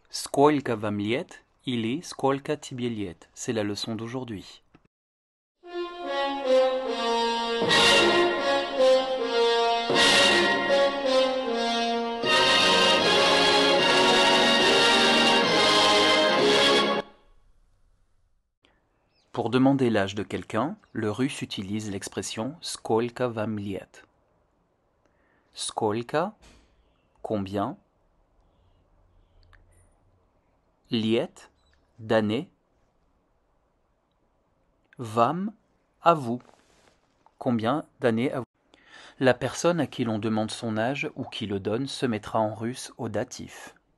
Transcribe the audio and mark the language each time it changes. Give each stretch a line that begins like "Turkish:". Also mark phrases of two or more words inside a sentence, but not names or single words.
Russian: Сколько вам лет или сколько тебе лет?
French: C'est la leçon d'aujourd'hui. Pour demander l'âge de quelqu'un, le russe utilise l'expression
Russian: сколько вам лет. Сколько,
French: combien. Лет, d'année. Вам, à vous. Combien d'années à vous? La personne à qui l'on demande son âge ou qui le donne se mettra en russe au datif.